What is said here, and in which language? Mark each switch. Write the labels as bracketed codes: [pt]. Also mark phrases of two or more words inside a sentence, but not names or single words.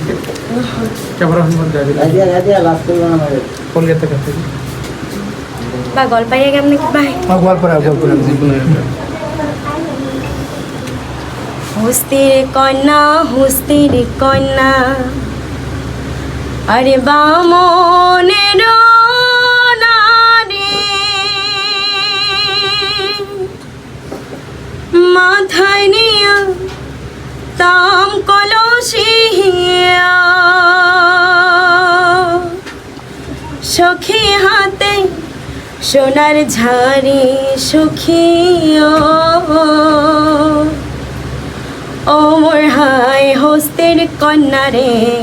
[as] বা গোৱালপাৰীয়া গাম নে কিবা গোৱালপাৰা [rkt] হুস্তির কন্যা আরে বামনের নারী মাথায় নিয়া তাম কলসিয়া সখী হাতে সোনার ঝাড়ি সুখিও ও মোর হাই হস্তের কন্যা রে